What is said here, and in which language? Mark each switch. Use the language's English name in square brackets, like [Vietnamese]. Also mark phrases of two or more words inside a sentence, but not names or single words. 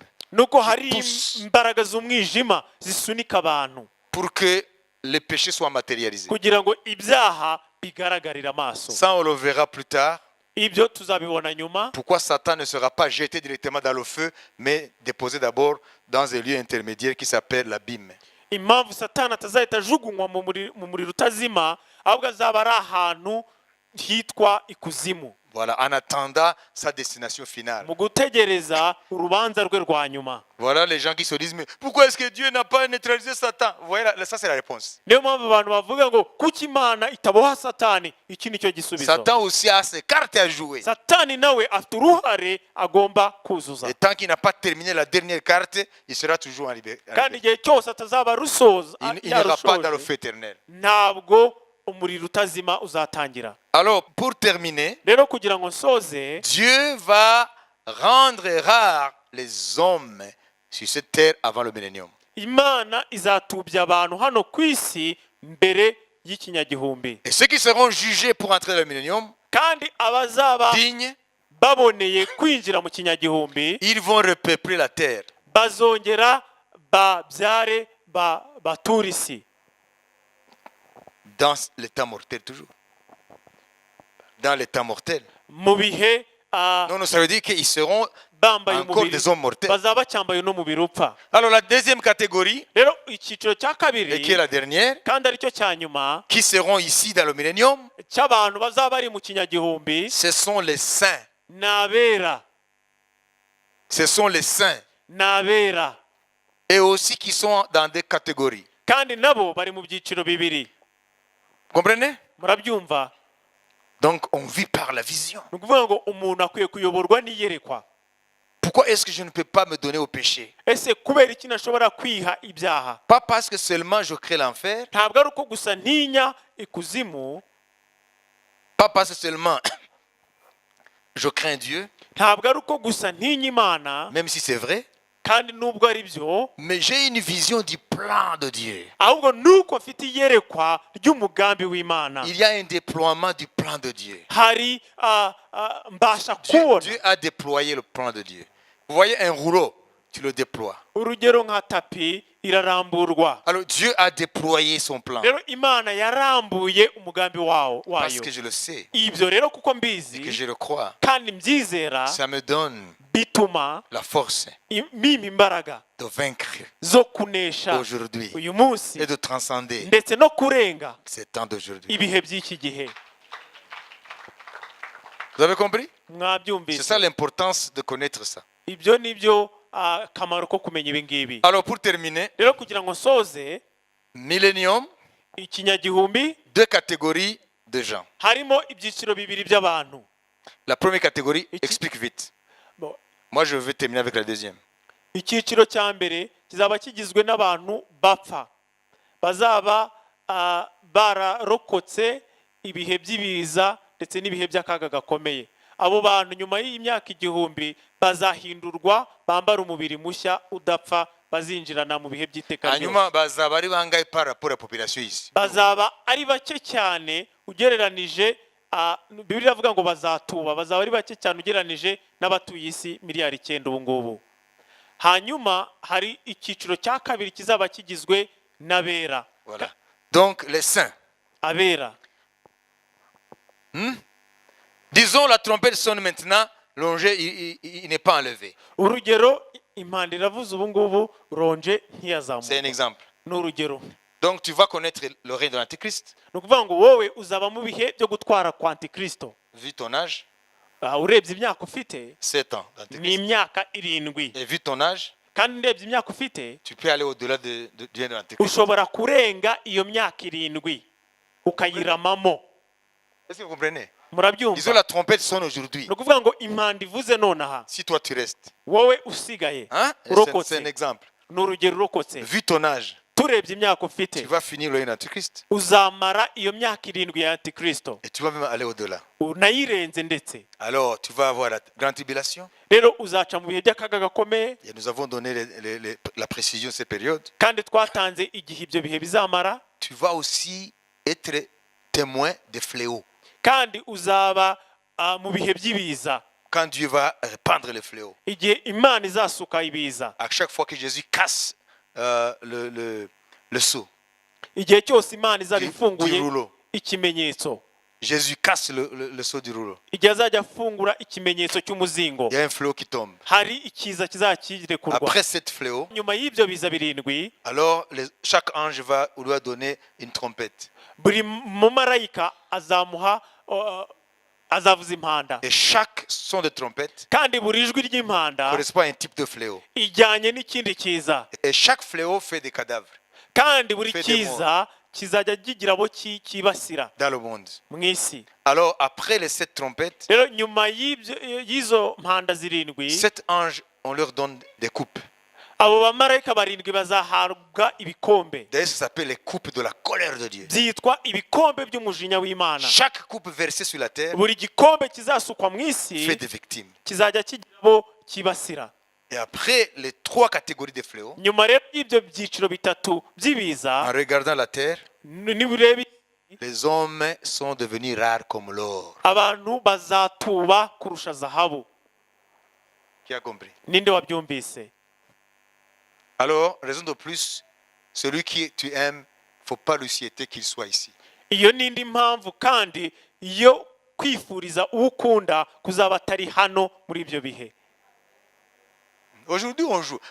[Kinyarwanda] nuko hari imbaraga z'umwijima zisunika abantu [French] pour que les péchés soient matérialisés. [Kinyarwanda] kugira ngo ibyaha bigaragarire amaso. [French] Ça, on le verra plus tard. [Kinyarwanda] Ibyo tuzabibona nyuma. [French] Pourquoi Satan ne sera pas jeté directement dans le feu, mais déposé d'abord dans un lieu intermédiaire qui s'appelle l'abîme. [Kinyarwanda] Impamvu Satani atazahita ajugunywa mu muriro utazima, ahubwo azaba ari ahantu hitwa ikuzimu. [French] Voilà, en attendant sa destination finale. [Kinyarwanda] Mu gutegereza urubanza rwe rwa nyuma. [French] Voilà les gens qui se disent, mais pourquoi est-ce que Dieu n'a pas neutralisé Satan? Vous voyez, ça c'est la réponse. [Kinyarwanda] Niyo mpamvu abantu bavuga ngo kuki Imana itaboha Satani, iki nicyo gisubizo. [French] Satan aussi a ses cartes à jouer. [Kinyarwanda] Satani nawe afite uruhare agomba kuzuza. [French] Et tant qu'il n'a pas terminé la dernière carte, il sera toujours en liberté. [Kinyarwanda] Kandi igihe cyose atazaba rusoza, [French] Il n'ira pas dans le feu éternel. [Kinyarwanda] ntabwo umuriro utazima uzatangira. [French] Alors, pour terminer, [Kinyarwanda] Rero kugira ngo nsoze, [French] Dieu va rendre rares les hommes sur cette terre avant le millénium. [Kinyarwanda] Imana izatubya abantu hano ku isi mbere y'ikinyagihumbi. [French] Et ceux qui seront jugés pour entrer dans le millénium, [Kinyarwanda] Kandi abazaba [French] dignes, [Kinyarwanda] baboneye kwinjira mu kinyagihumbi, [French] ils vont repeupler la terre. [Kinyarwanda] bazongera babyare bature isi. [French] Dans l'état mortel toujours. Dans l'état mortel. [Kinyarwanda] Mu bihe [French] Non, ça veut dire qu'ils seront [Kinyarwanda] bambaye [French] encore [Kinyarwanda] umubiri, [French] des hommes mortels. [Kinyarwanda] bazaba bacyambaye n'umubiri upfa. [French] Alors la deuxième catégorie, [Kinyarwanda] Rero icyiciro cya [French] et qui est [Kinyarwanda] kabiri [French] la dernière, [Kinyarwanda] kandi aricyo cya nyuma [French] qui seront ici dans le millénium, [Kinyarwanda] cy'abantu bazaba bari mu kinyagihumbi, [French] ce sont les saints. [Kinyarwanda] n'abera, [French] Ce sont les saints. [Kinyarwanda] n'abera, [French] Et aussi qui sont dans des catégories. [Kinyarwanda] kandi nabo bari mu byiciro bibiri. [French] Comprenez? [Kinyarwanda] Murabyumva? [French] Donc on vit par la vision. [Kinyarwanda] Ni ukuvuga ngo umuntu akwiye kuyoborwa n'iyerekwa. [French] Pourquoi est-ce que je ne peux pas me donner au péché? [Kinyarwanda] Ese kubera iki nashobora kwiha ibyaha? [French] Pas parce que seulement je crée l'enfer, [Kinyarwanda] Ntabwo ari uko gusa ntinya ikuzimu, [French] pas parce que seulement je crains Dieu, [Kinyarwanda] ntabwo ari uko gusa ntinya Imana, [French] même si c'est vrai, [Kinyarwanda] kandi nubwo ari byo, [French] mais j'ai une vision du plan de Dieu. [Kinyarwanda] ahubwo nuko mfite iyerekwa ry'umugambi w'Imana. [French] Il y a un déploiement du plan de Dieu. [Kinyarwanda] Hari mbasha Dieu kubona [French] a déployé le plan de Dieu. Vous voyez un rouleau, tu le déploies. [Kinyarwanda] urugero nka tapi iraramburwa. [French] Alors Dieu a déployé son plan. [Kinyarwanda] Rero Imana yarambuye umugambi wayo. [French] Parce que je le sais [Kinyarwanda] Ibyo rero kuko [French] et que [Kinyarwanda] mbizi [French] je le crois, [Kinyarwanda] kandi mbyizera, [French] ça me donne [Kinyarwanda] bituma [French] la force [Kinyarwanda] mima imbaraga [French] de vaincre [Kinyarwanda] zo kunesha [French] aujourd'hui [Kinyarwanda] uyu munsi [French] et de transcender [Kinyarwanda] ndetse no kurenga [French] ces temps d'aujourd'hui. [Kinyarwanda] ibihe by'iki gihe. [French] Vous avez compris? C'est [Kinyarwanda] Mwabyumvise? [French] ça l'importance de connaître ça. [Kinyarwanda] Ibyo nibyo akamaro ko kumenya ibi ngibi. [French] Alors pour terminer, [Kinyarwanda] Rero kugira ngo nsoze, millénium, ikinyagihumbi, [French] deux catégories de gens. [Kinyarwanda] harimo ibyiciro bibiri by'abantu. [French] La première catégorie, Et qui- explique vite. Bon, Moi, je vais terminer avec la deuxième. [Kinyarwanda] icyiciro cya mbere kizaba kigizwe n'abantu bapfa bazaba bararokotse ibihe by'ibiza ndetse n'ibihe by'akaga gakomeye. Abo bantu nyuma y'imyaka 1000 bazahindurwa, bambara umubiri mushya udapfa, bazinjirana mu bihe by'iteka ryose. Hanyuma bazaba ari bangahe [French] par rapport à la population ici? [Kinyarwanda] Bazaba ari bake cyane ugereranije, Bibiliya avuga ngo bazatuba, bazaba ari bake cyane ugereranije n'abatuye isi miliyari 9 ubu ngubu. Hanyuma hari icyiciro cya kabiri kizaba kigizwe n'abera. [French] Voilà. Donc les saints. [Kinyarwanda] Abera. [French] Disons la trompette sonne maintenant, l'ongé il n'est pas enlevé. [Kinyarwanda] Urugero, impanda iravuze ubu ngubu, ronje [French] C'est un [Kinyarwanda] ntiyazamuka. [French] exemple. [Kinyarwanda] N'urugero. [French] Donc tu vas connaître le règne de l'Antichrist, [Kinyarwanda] Nukuvuga ngo wowe uzaba mu bihe byo gutwara kwa Antikristo. [French] vu ton âge, [Kinyarwanda] Urebye imyaka ufite [French] 7 ans [Kinyarwanda] ni [French] d'Antichrist. [Kinyarwanda] imyaka 7. [French] Et vu ton âge, [Kinyarwanda] Kandi urebye imyaka ufite [French] tu peux aller au-delà du règne de l'Antichrist. [Kinyarwanda] ushobora kurenga iyo myaka 7 ukayiramamo. [French] Est-ce que vous comprenez? Disons [Kinyarwanda] Murabyumva? [French] la trompette sonne aujourd'hui. [Kinyarwanda] Nukuvuga ngo impanda ivuze nonaha, [French] Si toi tu restes, [Kinyarwanda] wowe usigaye [French] hein? C'est un [Kinyarwanda] urokotse, [French] exemple. [Kinyarwanda] n'urugero urokotse, [French] Vu ton âge, [Kinyarwanda] turebye imyaka ufite [French] tu vas finir le règne de l'Antichrist [Kinyarwanda] uzamara iyo myaka 7 ya Antikristo, [French] et tu vas même aller au-delà. [Kinyarwanda] unayirenze ndetse. [French] Alors tu vas avoir la grande tribulation. [Kinyarwanda] Rero uzaca mu bihe by'akaga gakomeye, [French] Et nous avons donné la précision de ces périodes. [Kinyarwanda] kandi twatanze igihe ibyo bihe bizamara. [French] Tu vas aussi être témoin des fléaux. [Kinyarwanda] Kandi uzaba mu bihe by'ibiza, [French] Quand Dieu va répandre les fléaux. [Kinyarwanda] igihe Imana izasuka ibiza, [French] À chaque fois que Jésus casse le seau [Kinyarwanda] igihe cyose Imana izaba du ifunguye rouleau. ikimenyetso, [French] Jésus casse le seau du rouleau. [Kinyarwanda] igihe azajya afungura ikimenyetso cy'umuzingo, [French] Il y a un fléau qui tombe. [Kinyarwanda] hari ikiza kizakirekurwa. [French] Après cette fléau, [Kinyarwanda] Nyuma y'ibyo biza 7, [French] alors chaque ange va lui donner une trompette. [Kinyarwanda] buri mumarayika azavuza impanda, [French] Et chaque son de trompette [Kinyarwanda] kandi buri jwi ry'impanda [French] correspond à un type de fléau. [Kinyarwanda] ijyanye n'ikindi kiza, [French] Et chaque fléau fait des cadavres [Kinyarwanda] kandi buri [French] Fait des [Kinyarwanda] kiza kizajya kigira abo kibasira [French] dans le monde. [Kinyarwanda] mu isi. [French] Alors après les 7 trompettes, [Kinyarwanda] Rero nyuma y'izo mpanda 7, [French] 7 anges, on leur donne des coupes. [Kinyarwanda] abo bamarayika 7 bazahabwa ibikombe, [French] D'ailleurs, ça s'appelle les coupes de la colère de Dieu. [Kinyarwanda] byitwa ibikombe by'umujinya w'Imana. [French] Chaque coupe versée sur la terre [Kinyarwanda] Buri gikombe kizasukwa mu isi [French] fait des victimes. [Kinyarwanda] kizajya kigira abo kibasira. [French] Et après les 3 catégories de fléaux, [Kinyarwanda] Nyuma rero y'ibyo byiciro bitatu en by'ibiza, [French] regardant la terre, [Kinyarwanda] niburebe [French] les hommes sont devenus rares comme l'or. [Kinyarwanda] abantu bazatuba kurusha zahabu. [French] Qui a compris? [Kinyarwanda] Ninde wabyumvise? [French] Alors, raison de plus, celui qui tu aimes, faut pas lui souhaiter qu'il soit ici. [Kinyarwanda] Iyo nindi mpamvu kandi iyo kwifuriza ukunda kuzaba atari hano muri ibyo bihe. [French] Aujourd'hui on joue.